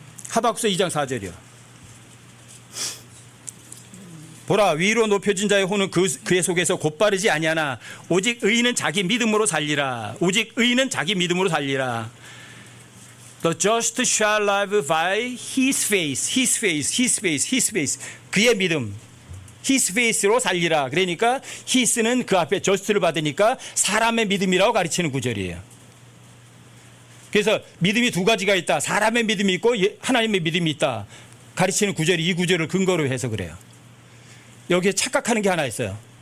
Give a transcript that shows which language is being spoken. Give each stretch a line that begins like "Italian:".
Korean: 하박국서 2장 4절이요. 보라, 위로 높여진 자의 혼은 그의 속에서 곧바르지 아니하나 오직 의인은 자기 믿음으로 살리라. 오직 의인은 자기 믿음으로 살리라.
English: The just shall live by his faith, his faith, his faith, his faith.
Korean: 그의 믿음,
English: his faith
Korean: 로 살리라. 그러니까 his는 그 앞에 just를 받으니까 사람의 믿음이라고 가르치는 구절이에요. 그래서 믿음이 두 가지가 있다. 사람의 믿음이 있고 하나님의 믿음이 있다. 가르치는 구절이 이 구절을 근거로 해서 그래요. 여기에 착각하는 게 하나 있어요.